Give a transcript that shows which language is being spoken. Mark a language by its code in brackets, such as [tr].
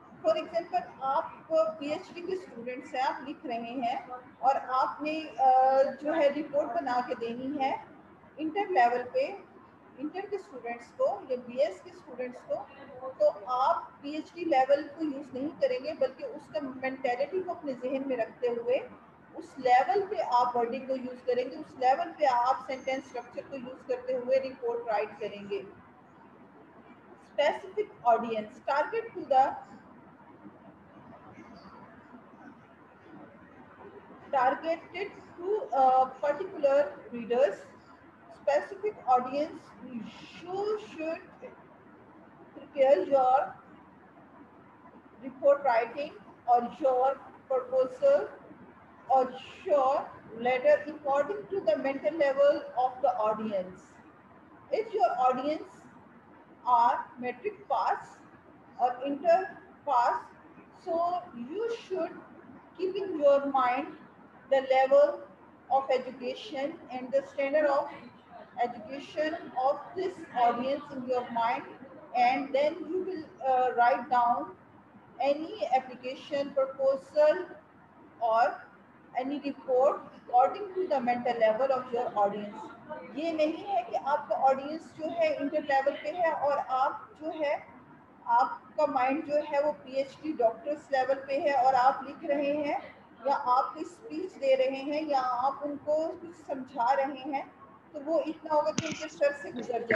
[hi] For example आप PhD के students हैं, आप लिख रहे हैं और आपने जो है रिपोर्ट बना के देनी है इंटर लेवल पे, इंटर के स्टूडेंट्स को या बीएस के स्टूडेंट्स को, तो आप पीएचडी लेवल को यूज़ नहीं करेंगे, बल्कि उसका मेंटेलिटी को अपने जहन में रखते हुए उस लेवल पे आप वर्डिंग को यूज़ करेंगे, उस लेवल पे आप सेंटेंस स्ट्रक्चर को यूज़ करते हुए रिपोर्ट राइट करेंगे। [en] Specific audience, target to the targeted to particular readers, specific audience. You should prepare your report writing or your proposal or your letter according to the mental level of the audience. If your audience are metric pass or inter pass, so you should keep in your mind the level of education and the standard of education of this audience in your mind, and then you will write down any application proposal or any report according to the mental level of your audience. [hi] ये नहीं है कि आपका audience जो है inter level पे है और आप जो है आपका माइंड जो है वो पीएचडी डॉक्टर्स लेवल पे है और आप लिख रहे हैं या आप कोई स्पीच दे रहे हैं या आप उनको कुछ समझा रहे हैं, तो वो इतना होगा कि उनके सर से गुजर जाएगा।